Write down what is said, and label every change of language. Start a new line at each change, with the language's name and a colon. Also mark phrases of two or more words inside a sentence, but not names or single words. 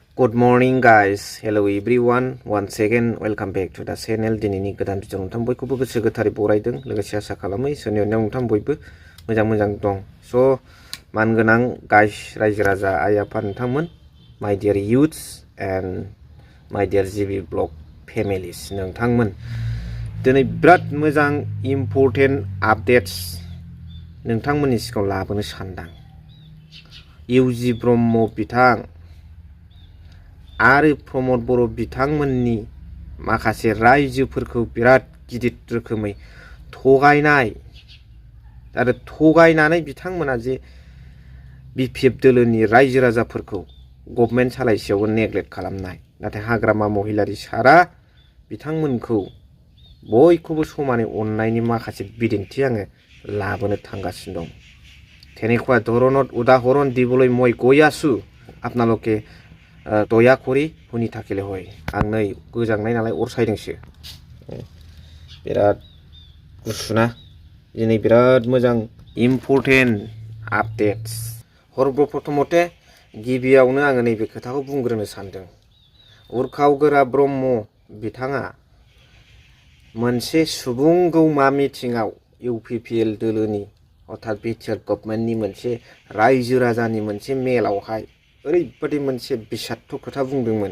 English: Good morning guys. Hello everyone. Once again welcome back to the channel.
Bodo: दिनैनि गोदान भिडिअ नोंथां बयखौबो गोसो गोथारै बरायदों लोगोसे आसा खालामो इसोरनि अननायाव नोंथां बयबो मोजां दं। स' मानगोनां गाइस रायजो राजा आइ आफा नोंथांमोन
English: my dear youths and my dear GB blog families
Bodo: नोंथांमोन दिनै बिराद मोजां
English: important updates
Bodo: नोंथांमोननि सिगाङाव लाबोनो सानदां। इउजि ब्रह्म बिथां आरो प्रमद बर' बिथांमोननि माखासे रायजोफोरखौ बिराद गिदिर रोखोमै थगायनाय आरो थगायनानै बिथांमोना जे बिपिएफ दोलोनि रायजो राजाफोरखौ गभर्नमेन्ट सालायसेयावबो नेग्लेक्ट खालामनाय नाथाय हाग्रामा महिलारि सारा बिथांमोनखौ बयखौबो समानै अननायनि माखासे बिदिन्थि आङो लाबोनो थांगासिनो दं।
Assamese: তেনেকুৱা ধৰণত উদাহৰণ দিবলৈ মই গৈ আছো আপোনালোকে দয়া কৰি শুনি থাকিলে হয়।
Bodo: आं नै गोजांनाय नालाय अर सायदोंसो बिराद गुसुना दिनै बिराद मोजां
English: important updates
Bodo: सर्बप्रथमते गिबियावनो आङो नैबे खोथाखौ बुंग्रोनो सानदों। उरखाव गोरा ब्रह्म बिथाङा मोनसे सुबुं गौमा मिटिंआव इउपिपिएल दोलोनि अर्थात बिटिआर गभर्नमेन्टनि मोनसे रायजो राजानि मोनसे मेलावहाय ओरैबायदि मोनसे बिसात्थ खोथा बुंदोंमोन।